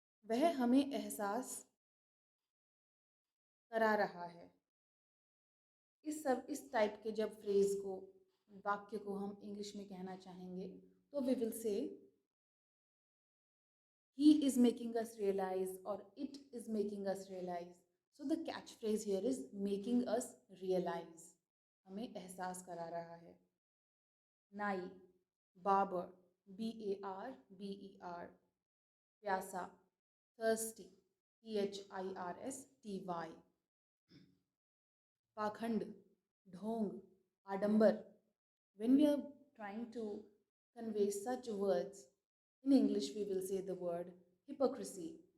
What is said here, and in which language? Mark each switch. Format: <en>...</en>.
<hi>वह हमें एहसास करा रहा है। इस टाइप के जब फ्रेज को, वाक्य को हम इंग्लिश में कहना चाहेंगे तो</hi> <en>We will say he is making us realize or it is making us realize. So the catchphrase here is making us realize.</en> <hi>हमें एहसास करा रहा है। नाई, बार्बर, BARBER, प्यासा, thirsty, THIRSTY, पाखंड, ढोंग, आडंबर.</hi> <en>When we are trying to convey such words in English, we will say the word hypocrisy.</en>